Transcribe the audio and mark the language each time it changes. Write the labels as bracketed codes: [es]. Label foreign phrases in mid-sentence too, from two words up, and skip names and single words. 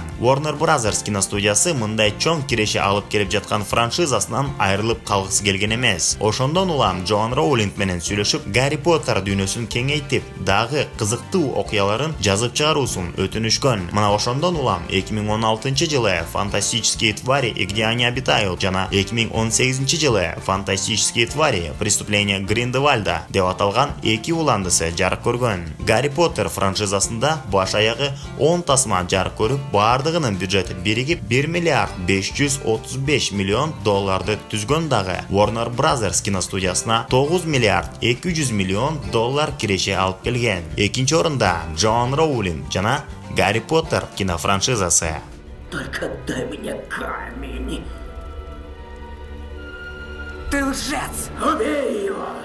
[ky] Warner Brothers киностудиясы мындай чоң киреше алып келип жаткан франшизасынан айрылып калгысы келген эмес. Ошондон улам Джоан Роулинг менен сүйлөшүп, Гарри Поттер дүйнөсүн кеңейтип, дагы кызыктуу окуяларын жазып чыгаруусун өтүнүшкөн. Мына ошондон улам 2016-жылы Фантастические твари и где они обитают жана 2018-жылы Фантастические твари преступления Гриндевальда деп аталган 2 уландысы жарык көргөн. Гарри Поттер франшизасында баш аягы 10 тасма жарык көрүп, бардыгынын бюджети биригип $1 миллиард 535 миллион түзгөн дагы Warner Brothers киностудиясына $9 миллиард 200 миллион киреше алып келген. 2-орунда Джоан Роулинг жана Гарри Поттер кинофраншизасы. [ru] Только дай мне камень. Ты лжец! Убей его!